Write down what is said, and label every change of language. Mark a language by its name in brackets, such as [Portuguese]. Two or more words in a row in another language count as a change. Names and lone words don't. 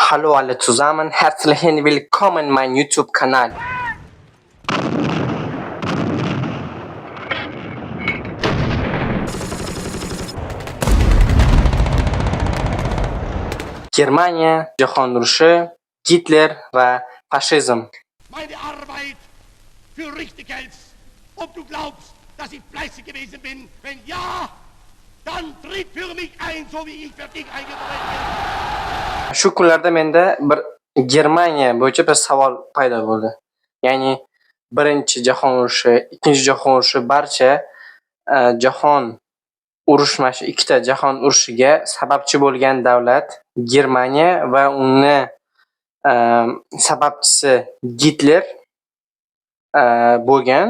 [German] Hallo alle zusammen, herzlich willkommen in meinem YouTube-Kanal. [Uzbek] Germaniya, jahon urushi, Hitler va fashizm. [German] Meine Arbeit für richtig hältst, ob du glaubst, dass ich fleißig gewesen bin. Wenn ja, dann tritt für mich ein, so wie ich für dich eingetreten bin. [Uzbek] Shu kunlarda menda bir Germaniya bo'yicha bir savol paydo bo'ldi. Ya'ni birinchi jahon urushi, ikkinchi jahon urushi barcha jahon urushmashi ikkita jahon urushiga sababchi bo'lgan davlat Germaniya va uni sababchisi Hitler bo'lgan.